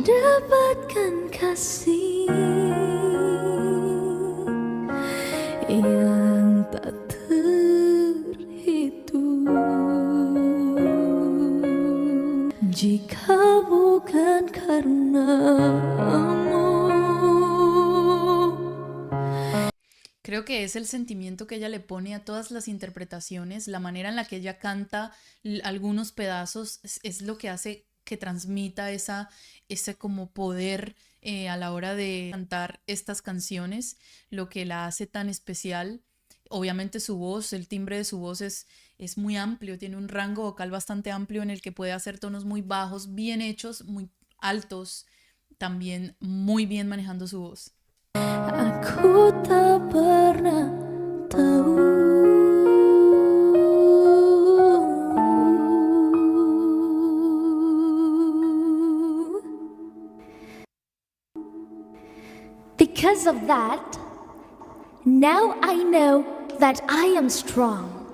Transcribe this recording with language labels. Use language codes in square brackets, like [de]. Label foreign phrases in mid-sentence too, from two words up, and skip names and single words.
[id] Dapatkan kasih yang tak terhitung. Jika bukan karenamu. [es] Creo Creo que es el sentimiento que ella le pone a todas las interpretaciones, la manera en la que ella canta algunos pedazos es lo que hace que transmita ese como poder a la hora de cantar estas canciones, lo que la hace tan especial. Obviamente su voz, el timbre de su voz es muy amplio, tiene un rango vocal bastante amplio en el que puede hacer tonos muy bajos, bien hechos, muy altos, también muy bien manejando su voz. [id] Aku tak pernah tahu [en] because of that, now I know that I am strong